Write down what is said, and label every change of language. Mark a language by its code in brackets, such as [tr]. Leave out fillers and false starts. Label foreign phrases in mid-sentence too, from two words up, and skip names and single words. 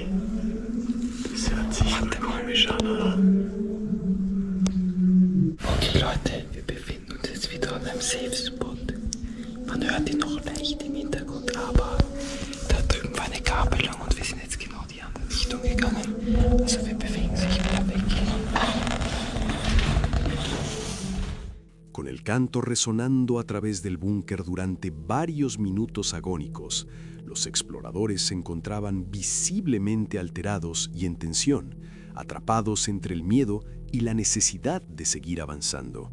[de] Das hört sich komisch an, oder? Okay, Leute, wir befinden uns jetzt wieder an einem [en] Safe Spot. [de] Man hört ihn noch leicht im Hintergrund, aber da drüben war eine Gabelung und wir sind jetzt genau die andere Richtung gegangen. Also wir bewegen sich wieder weg. [es] Con el canto resonando a través del búnker durante varios minutos agónicos, los exploradores se encontraban visiblemente alterados y en tensión, atrapados entre el miedo y la necesidad de seguir avanzando.